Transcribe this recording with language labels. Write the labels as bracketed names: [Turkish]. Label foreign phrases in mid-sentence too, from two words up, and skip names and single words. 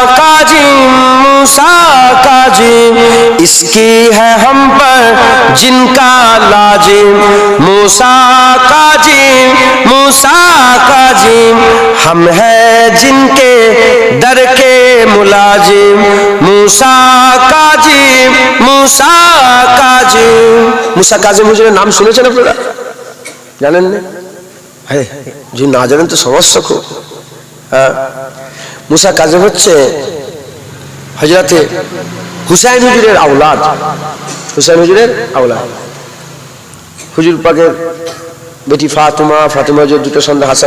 [Urdu] کاظم موسیٰ کاظم اس کی ہے ہم پر جن کا لازم موسیٰ کاظم موسیٰ کاظم ہم ہیں جن کے در کے ملازم موسیٰ کاظم موسیٰ کاظم موسیٰ کاظم [Bangla] হুজুরের নাম শুনেছেন আপনারা জানেন না হ্যাঁ জি না জানেন তো সমস্যা খুব মুসা কাজেম হচ্ছে হযরতে হুসাইন হুজুরের আওলাদ হুসাইন হুজুরের আওলাদ হুজুর পাকের বেটি ফাতেমা ফাতেমা হুজুরের দুটো সন্তান হাসান